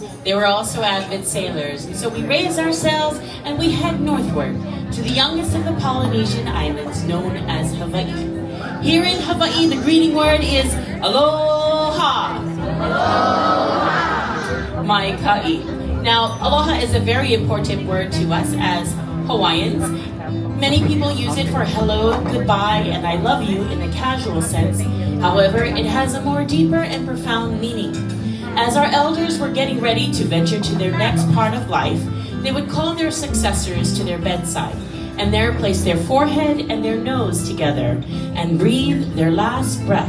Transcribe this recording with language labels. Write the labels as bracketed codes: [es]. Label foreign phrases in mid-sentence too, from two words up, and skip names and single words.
[en] They were also avid sailors, and so we raised our sails and we head northward to the youngest of the Polynesian islands, known as Hawaii. Here in Hawaii, the greeting word is aloha. [haw] Aloha. Mai kai. [en] Now, aloha is a very important word to us as Hawaiians. Many people use it for hello, goodbye, and I love you in the casual sense. However, it has a more deeper and profound meaning. As our elders were getting ready to venture to their next part of life, they would call their successors to their bedside and there place their forehead and their nose together and breathe their last breath.